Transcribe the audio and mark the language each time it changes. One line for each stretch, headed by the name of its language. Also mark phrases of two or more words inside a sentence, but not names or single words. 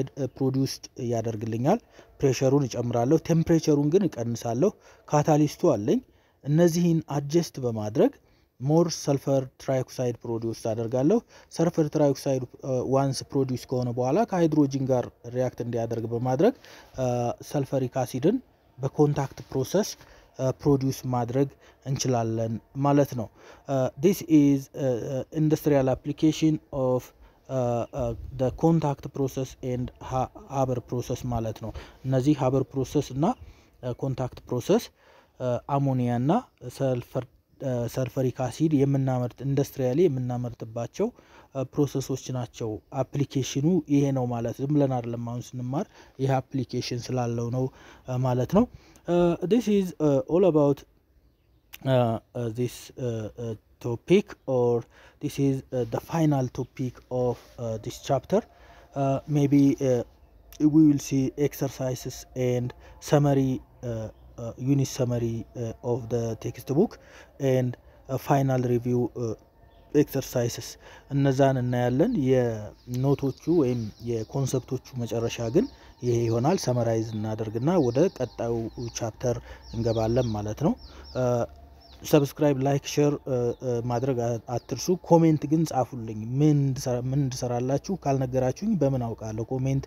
Amharic: ፕሮዲዩስድ ያደርግልኛል። ፕሬሸሩን እጨምራለሁ፣ ቴምፕሬቸሩን ግን እቀንሳለሁ። ካታሊስቱ አለኝ። እነዚህን አድጀስት በማድረግ
English: more sulfur trioxide produce
Amharic: አደርጋለሁ።
English: sulfur trioxide once produce
Amharic: ከሆነ በኋላ ከሃይድሮጂን ጋር ሪአክት እንዲያደርግ በማድረግ
English: sulfuric acid contact process produce
Amharic: ማድረግ እንችላለን ማለት ነው።
English: this is industrial application of the contact process and Haber process
Amharic: ማለት ነው። እነዚህ
English: Haber process እና contact process
Amharic: አሞኒያ እና ሰልፈሪክ አሲድ የምናመርት ኢንዱስትሪያሊ የምናመርትባቸው ፕሮሰሶች ናቸው። አፕሊኬሽኑ ይሄ ነው ማለት ዝም ብለን አይደለም አሁን ስንማር ይሄ አፕሊኬሽን ስላለው ነው ማለት ነው።
English: this is all about this topic, or this is the final topic of this chapter. Maybe we will see exercises and summary, unit summary of the textbook and final review exercises
Amharic: እነዛን እናያለን። የኖቶቹ ወይም የኮንሰፕቶቹ መጨረሻ ግን ይሄ ይሆናል። ሰመራይዝ እናደርግና ወደ ቀጣዩ ቻፕተር እንገባለን ማለት ነው። ሰብስክራይብ፣ ላይክ፣ ሼር ማድረግ አትርሱ። ኮሜንት ግን ጻፉልኝ። ምን እንድሰራላችሁ ካልነገራችሁኝ በምን አውቃለሁ?